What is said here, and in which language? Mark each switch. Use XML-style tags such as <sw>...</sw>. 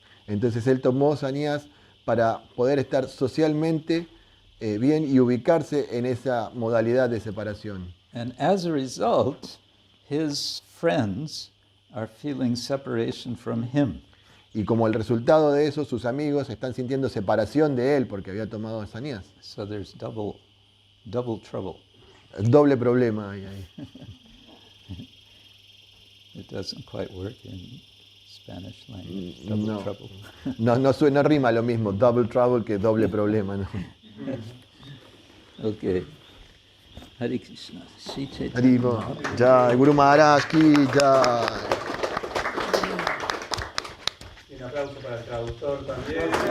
<es>Entonces él tomó sannyas para poder estar socialmente bien y ubicarse en esa modalidad de separación.</es> <en>And as a result, his friends are feeling separation from him.</en> <es>Y como el resultado de eso, sus amigos están sintiendo separación de él porque había tomado sannyas.</es> <en>So there's double trouble.</en> <es>Doble problema hay ahí.</es> <en>It doesn't quite work in Spanish language. Double trouble.</en> <es>No rima lo mismo</es> <en>double trouble</en> <es>que doble problema, ¿no?</es> <en>Okay. Hare Krishna. Śrī Haribo. Caitanya.</en> <hi>Jai Guru Maharaj ki jai.</hi> <es>Y un aplauso para el traductor también.</es>